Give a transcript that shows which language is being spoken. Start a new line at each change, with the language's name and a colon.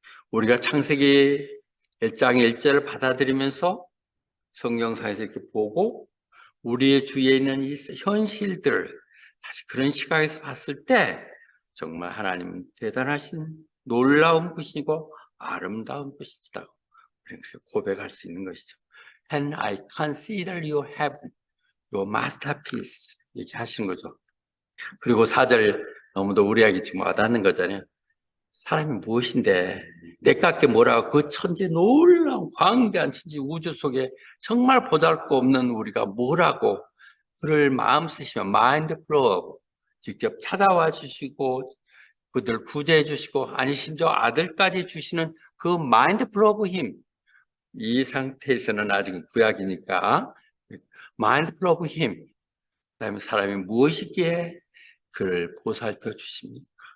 Korean: 우리가 창세기 1장 1절을 받아들이면서 성경상에서 이렇게 보고 우리의 주위에 있는 이 현실들을 다시 그런 시각에서 봤을 때 정말 하나님은 대단하신 놀라운 분이고 아름다운 분이시다고 우리는 그렇게 고백할 수 있는 것이죠.
English: And I consider you heaven, your masterpiece
Korean: 얘기하시는 거죠. 그리고 4절 너무도 우리에게 지금 와닿는 거잖아요. 사람이 무엇인데 내깎게 뭐라고 그 천지 놀라운 광대한 천지 우주 속에 정말 보잘것없는 우리가 뭐라고 그를 마음 쓰시면 마인드 플로우 직접 찾아와 주시고 그들 구제해 주시고 아니 심지어 아들까지 주시는 그 마인드 플로우 힘 이 상태에서는 아직 구약이니까 마인드 플로우 힘 그다음에 사람이 무엇이기에 그를 보살펴 주십니까?